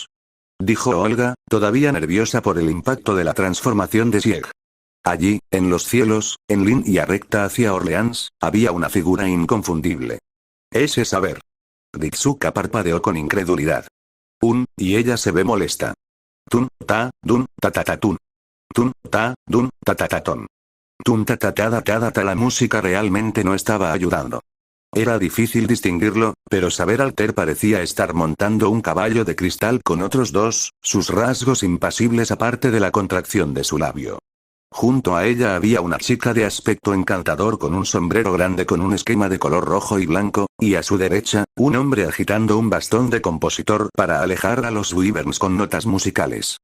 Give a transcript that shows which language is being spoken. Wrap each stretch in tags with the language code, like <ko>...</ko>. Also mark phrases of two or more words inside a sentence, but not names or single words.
<es>Dijo Olga, todavía nerviosa por el impacto de la transformación de Sieg. Allí, en los cielos, en línea recta hacia Orleans, había una figura inconfundible. Ese saber. Ritsuka parpadeó con incredulidad. Y ella se ve molesta. Tun, ta, dun, ta ta ta tun. Tun, ta, dun, ta ta ta ton. Tun ta ta ta da ta da ta. La música realmente no estaba ayudando. Era difícil distinguirlo, pero saber Alter parecía estar montando un caballo de cristal con otros dos, sus rasgos impasibles aparte de la contracción de su labio. Junto a ella había una chica de aspecto encantador con un sombrero grande con un esquema de color rojo y blanco, y a su derecha, un hombre agitando un bastón de compositor para alejar a los wyverns con notas musicales.</es>